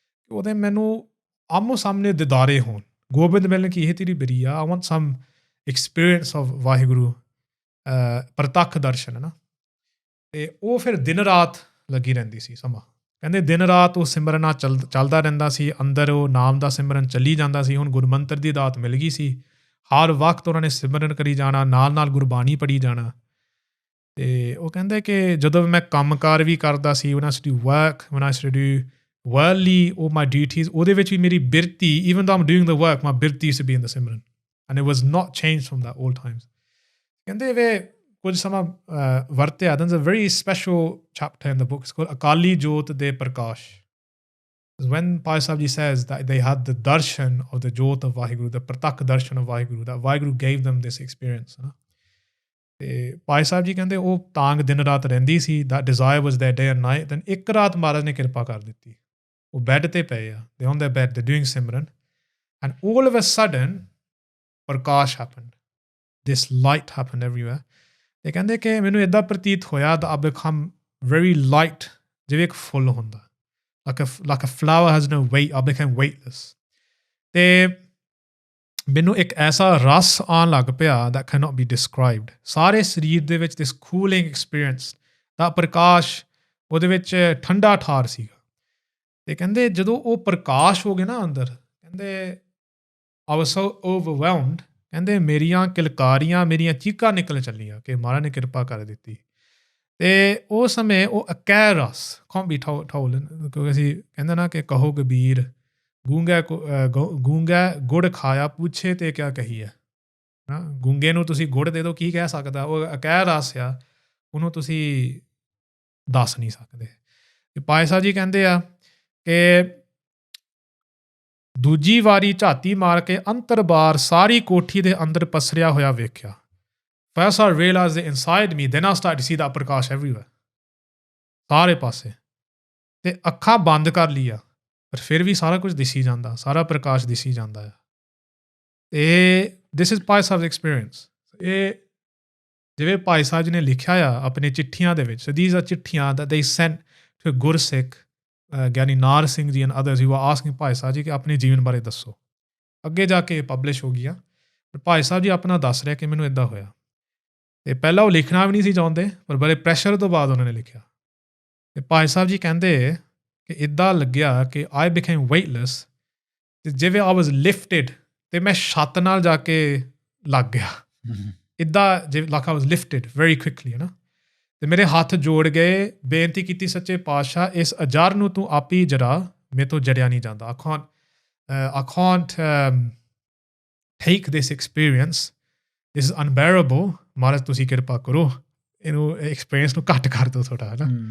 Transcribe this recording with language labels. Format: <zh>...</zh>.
<pa>ਉਹਦੇ ਮੈਨੂੰ ਆਮੋ ਸਾਹਮਣੇ ਦਿਦਾਰੇ ਹੋਣ। ਗੋਬਿੰਦ ਮਿਲਣ ਕੀ ਇਹ ਤੇਰੀ ਬਰੀਆ,</pa> <en>I want some experience of</en> <pa>Waheguru ਪ੍ਰਤੱਖ ਦਰਸ਼ਨ ਹੈ ਨਾ। ਤੇ ਉਹ ਫਿਰ ਦਿਨ ਰਾਤ ਲੱਗੀ ਰਹਿੰਦੀ ਸੀ ਸਮਾਂ। ਕਹਿੰਦੇ ਦਿਨ ਰਾਤ ਉਹ ਸਿਮਰਨਾ ਚੱਲਦਾ ਰਹਿੰਦਾ ਸੀ, ਅੰਦਰ ਉਹ ਨਾਮ ਦਾ ਸਿਮਰਨ ਚੱਲੀ ਜਾਂਦਾ ਸੀ। ਹੁਣ ਗੁਰਮੰਤਰ ਦੀ ਦਾਤ ਮਿਲ ਗਈ ਸੀ, ਹਰ ਵਕਤ ਉਹਨਾਂ ਨੇ ਸਿਮਰਨ ਕਰੀ ਜਾਣਾ, ਨਾਲ ਨਾਲ ਗੁਰਬਾਣੀ ਪੜ੍ਹੀ ਜਾਣਾ। ਤੇ ਉਹ ਕਹਿੰਦੇ ਕਿ ਜਦੋਂ ਮੈਂ ਕੰਮਕਾਰ ਵੀ ਕਰਦਾ ਸੀ,</pa> <en>when I used to do work, when I used to do worldly all my duties,</en> <pa>ਉਹਦੇ ਵਿੱਚ ਵੀ ਮੇਰੀ ਬਿਰਤੀ,</pa> <en>even though I'm doing the work, my birti used to be in the simran, and it was not changed from that old times।</en> <pa>ਕਹਿੰਦੇ ਵੇ ਕੁਝ ਸਮਾਂ ਵਰਤਿਆ।</pa> <en>there's a very special chapter in the book, it's called Akali Jot De Prakash. when Bhai Sahib Ji says that they had the darshan of the jot of Vaheguru, the Partakh darshan of Vaheguru, that Vaheguru gave them this experience।</en> <pa>ਤੇ ਭਾਈ ਸਾਹਿਬ ਜੀ ਕਹਿੰਦੇ ਉਹ ਤਾਂਗ ਦਿਨ ਰਾਤ ਰਹਿੰਦੀ ਸੀ,</pa> <en>that desire was there day and night। then</en> <pa>ਇੱਕ ਰਾਤ ਮਹਾਰਾਜ ਨੇ ਕਿਰਪਾ ਕਰ ਦਿੱਤੀ, ਉਹ ਬੈੱਡ ਤੇ ਪਏ ਆ,</pa> <en>they on their bed, they're doing simran, and all of a sudden prakash happened, this light happened everywhere।</en> <pa>ਤੇ ਕਹਿੰਦੇ ਕਿ ਮੈਨੂੰ ਇੱਦਾਂ ਪ੍ਰਤੀਤ ਹੋਇਆ</pa> <en>that I become very light,</en> <pa>ਜਿਵੇਂ ਇੱਕ ਫੁੱਲ ਹੁੰਦਾ,</pa> <en>like a flower has no weight, I became weightless।</en> <pa>ਤੇ ਮੈਨੂੰ ਇੱਕ ਐਸਾ ਰਸ ਆਉਣ ਲੱਗ ਪਿਆ</pa> <en>that cannot be described।</en> <pa>ਸਾਰੇ ਸਰੀਰ ਦੇ ਵਿੱਚ</pa> <en>this cooling experience,</en> <pa>ਦਾ ਪ੍ਰਕਾਸ਼ ਉਹਦੇ ਵਿੱਚ ਠੰਡਾ ਠਾਰ ਸੀਗਾ। ਤੇ ਕਹਿੰਦੇ ਜਦੋਂ ਉਹ ਪ੍ਰਕਾਸ਼ ਹੋ ਗਏ ਨਾ ਅੰਦਰ, ਕਹਿੰਦੇ</pa> <en>I was so overwhelmed,</en> <pa>ਕਹਿੰਦੇ ਮੇਰੀਆਂ ਕਿਲਕਾਰੀਆਂ, ਮੇਰੀਆਂ ਚੀਕਾਂ ਨਿਕਲ ਚੱਲੀਆਂ ਕਿ ਮਹਾਰਾਜ ਨੇ ਕਿਰਪਾ ਕਰ ਦਿੱਤੀ। ਤੇ ਉਸ ਸਮੇਂ ਉਹ ਅਕਹਿ ਰਸ</pa> <en>can't be told,</en> <pa>ਕਿਉਂਕਿ ਅਸੀਂ ਕਹਿੰਦੇ ਨਾ ਕਿ ਕਹੋ ਕਬੀਰ ਗੂੰਗਾ ਗੁੜ ਖਾਇਆ ਪੁੱਛੇ ਤੇ ਕਿਆ ਕਹੀਏ। ਗੂੰਗੇ ਨੂੰ ਤੁਸੀਂ ਗੁੜ ਦੇ ਦਿਓ, ਕੀ ਕਹਿ ਸਕਦਾ? ਉਹ ਅਕਹਿ ਰਸ ਆ, ਉਹਨੂੰ ਤੁਸੀਂ ਦੱਸ ਨਹੀਂ ਸਕਦੇ। ਤੇ ਭਾਈ ਸਾਹਿਬ ਜੀ ਕਹਿੰਦੇ ਆ ਕਿ ਦੂਜੀ ਵਾਰੀ ਝਾਤੀ ਮਾਰ ਕੇ ਅੰਤਰਬਾਰ ਸਾਰੀ ਕੋਠੀ ਦੇ ਅੰਦਰ ਪਸਰਿਆ ਹੋਇਆ ਵੇਖਿਆ।</pa> <en>First I realized that inside me, then I started to see that prakash everywhere,</en> <pa>ਸਾਰੇ ਪਾਸੇ। ਤੇ ਅੱਖਾਂ ਬੰਦ ਕਰ ਲਈਆਂ, ਪਰ ਫਿਰ ਵੀ ਸਾਰਾ ਕੁਝ ਦਿਸੀ ਜਾਂਦਾ, ਸਾਰਾ ਪ੍ਰਕਾਸ਼ ਦਿਸੀ ਜਾਂਦਾ ਆ। ਇਹ</pa> <en>This is Bhai Sahib experience.</en> <pa>ਇਹ ਜਿਵੇਂ ਭਾਈ ਸਾਹਿਬ ਜੀ ਨੇ ਲਿਖਿਆ ਆ ਆਪਣੇ ਚਿੱਠੀਆਂ ਦੇ ਵਿੱਚ,</pa> <en>these are</en> <pa>ਚਿੱਠੀਆਂ</pa> <en>that they sent to Gursikh Giani Nar Singh ji and others who were asking</en> <pa>Bhai Sahib ji ਕਿ ਆਪਣੇ ਜੀਵਨ ਬਾਰੇ ਦੱਸੋ। ਅੱਗੇ ਜਾ ਕੇ ਪਬਲਿਸ਼ ਹੋ ਗਈਆਂ, ਪਰ ਭਾਈ ਸਾਹਿਬ ਜੀ ਆਪਣਾ ਦੱਸ ਰਿਹਾ ਕਿ ਮੈਨੂੰ ਇੱਦਾਂ ਹੋਇਆ। ਤੇ ਪਹਿਲਾਂ ਉਹ ਲਿਖਣਾ ਵੀ ਨਹੀਂ ਸੀ ਚਾਹੁੰਦੇ, ਪਰ ਬੜੇ ਪ੍ਰੈਸ਼ਰ ਤੋਂ ਬਾਅਦ ਉਹਨਾਂ ਨੇ ਲਿਖਿਆ। ਤੇ ਭਾਈ ਸਾਹਿਬ ਜੀ ਕਹਿੰਦੇ ਕਿ ਇੱਦਾਂ ਲੱਗਿਆ ਕਿ</pa> <en>I became weightless,</en> <pa>ਤੇ ਜਿਵੇਂ</pa> <en>I was lifted,</en> <pa>ਤੇ ਮੈਂ ਛੱਤ ਨਾਲ ਜਾ ਕੇ ਲੱਗ ਗਿਆ। ਇੱਦਾਂ ਜਿਵੇਂ</pa> <en>like I was lifted very quickly,</en> <pa>ਹੈ ਨਾ। ਤੇ ਮੇਰੇ ਹੱਥ ਜੋੜ ਗਏ, ਬੇਨਤੀ ਕੀਤੀ ਸੱਚੇ ਪਾਤਸ਼ਾਹ ਇਸ ਅਜਰ ਨੂੰ ਤੂੰ ਆਪ ਹੀ ਜਰਾ, ਮੇਰੇ ਤੋਂ ਜਰਿਆ ਨਹੀਂ ਜਾਂਦਾ।</pa> <en>I can't take this experience, this is unbearable,</en> <pa>ਮਹਾਰਾਜ ਤੁਸੀਂ ਕਿਰਪਾ ਕਰੋ, ਇਹਨੂੰ ਐਕਸਪੀਰੀਅੰਸ ਨੂੰ ਘੱਟ ਕਰ ਦਿਓ ਥੋੜ੍ਹਾ, ਹੈ ਨਾ।</pa>